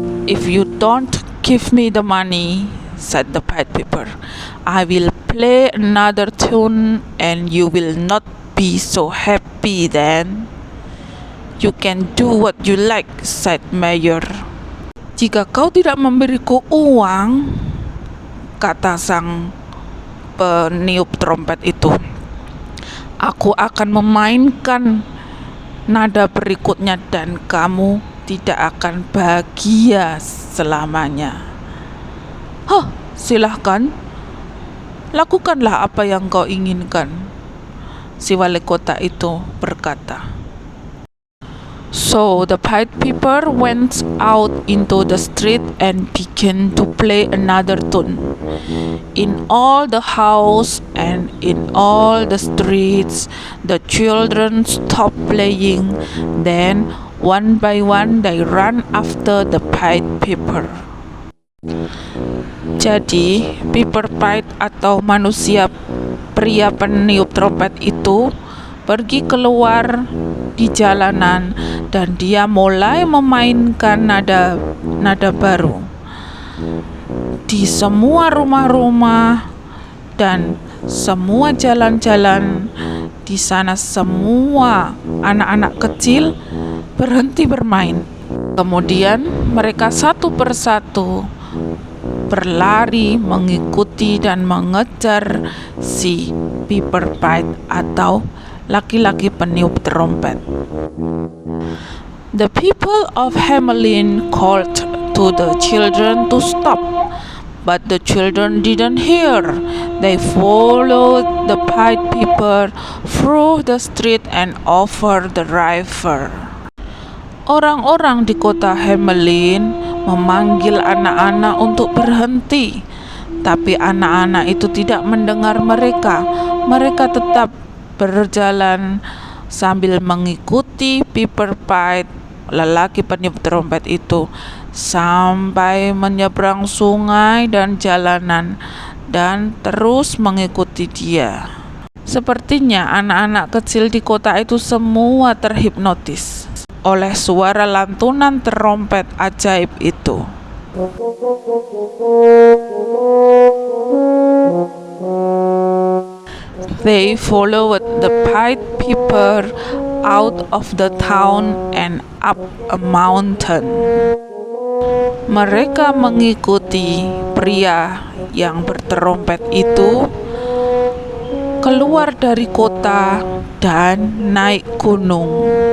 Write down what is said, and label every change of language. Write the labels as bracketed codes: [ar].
[en] "If you don't give me the money," said the Pied Piper, "I will play another tune and you will not be so happy then." "You can do what you like," said Mayor. [id] "Jika kau tidak memberiku uang," kata sang peniup trompet itu, "aku akan memainkan nada berikutnya dan kamu tidak akan bahagia selamanya." "Hah, silahkan. Lakukanlah apa yang kau inginkan," si wali kota itu berkata. [en] So the Pied Piper went out into the street and began to play another tune. In all the houses and in all the streets, the children stopped playing. Then, one by one, they ran after the Pied Piper. [id] Jadi, Piper Pied atau manusia pria peniup trompet itu pergi keluar di jalanan dan dia mulai memainkan nada baru di semua rumah-rumah dan semua jalan-jalan. Di sana semua anak-anak kecil berhenti bermain. Kemudian mereka satu persatu berlari mengikuti dan mengejar si Piper Pied atau laki-laki peniup trompet. [en] The people of Hamelin called to the children to stop, but the children didn't hear. They followed the Pied Piper through the street and over the river. [id] Orang-orang di kota Hamelin memanggil anak-anak untuk berhenti. Tapi anak-anak itu tidak mendengar mereka. Mereka tetap berjalan sambil mengikuti Pepper Pite, lelaki peniup trompet itu, sampai menyeberang sungai dan jalanan dan terus mengikuti dia. Sepertinya anak-anak kecil di kota itu semua terhipnotis oleh suara lantunan trompet ajaib itu. [en] They followed the Pied Piper out of the town and up a mountain. [id] Mereka mengikuti pria yang berterompet itu keluar dari kota dan naik gunung.